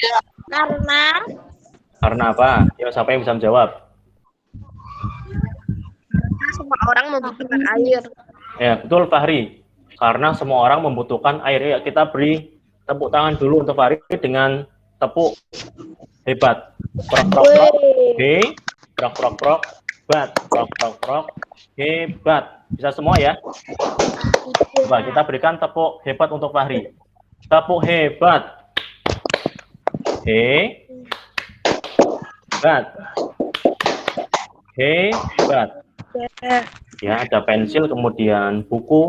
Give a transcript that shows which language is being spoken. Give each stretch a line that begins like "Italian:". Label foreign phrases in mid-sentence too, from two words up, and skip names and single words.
Indonesian: Karena apa? Ya, siapa yang bisa menjawab? Semua orang membutuhkan air. Ya, betul Fahri. Karena semua orang membutuhkan air. Ya, kita beri tepuk tangan dulu untuk Fahri dengan tepuk hebat. Prok prok prok. Prok prok prok. Bat. Prok prok prok. Hebat. Bisa semua ya? Coba kita berikan tepuk hebat untuk Fahri. Tepuk hebat. Hebat. Hebat. Ya, ada pensil, kemudian buku.